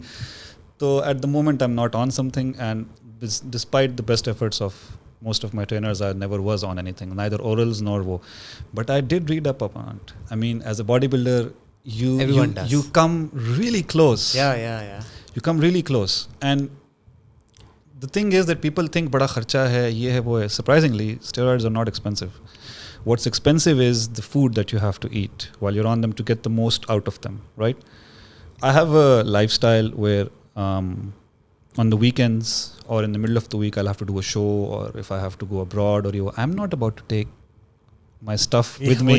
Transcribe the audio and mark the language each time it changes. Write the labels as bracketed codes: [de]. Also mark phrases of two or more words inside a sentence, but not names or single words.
[en] So at the moment, I'm not on something, and despite the best efforts of most of my trainers, I never was on anything, neither orals nor wo. But I did read up on it. I mean, as a bodybuilder, you come really close. Yeah. You come really close. And the thing is that people think [hi] बड़ा खर्चा है, ये है, वो है. [en] Surprisingly, steroids are not expensive. What's expensive is the food that you have to eat while you're on them to get the most out of them, right? I have a lifestyle where on the weekends or in the middle of the week, I'll have to do a show, or if I have to go abroad, I'm not about to take my stuff with me.